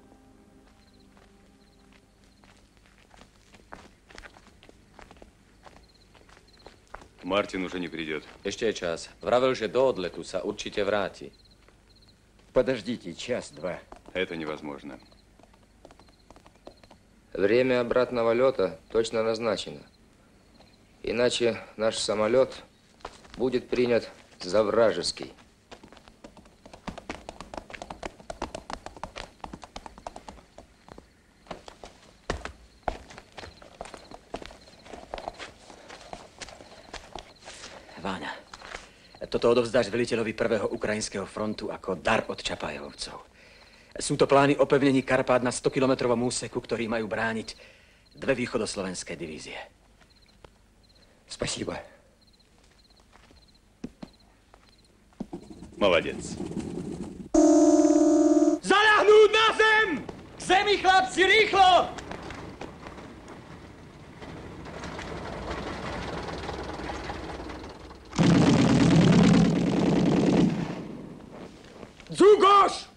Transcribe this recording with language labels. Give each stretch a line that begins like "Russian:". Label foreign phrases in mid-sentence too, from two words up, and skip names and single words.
Russian: Мартин уже не придет.
Slovak: Ešte je čas. Vravel, že do odletu sa určite vráti.
Russian: Подождите, час-два. Это невозможно. Время обратного лета точно назначено. Иначе наш самолет будет принят за вражеский.
Slovak: Váňa, toto odovzdáš veliteľovi 1. ukrajinského frontu ako dar od Čapájevovcov. Sú to plány o pevnení Karpát na 100-kilometrovom úseku, ktorý majú brániť 2 východoslovenské divízie.
Russian: Спасибо. Молодец.
Slovak: Zaľahnúť na zem! K zemi, chlapci, rýchlo! Dzugoš!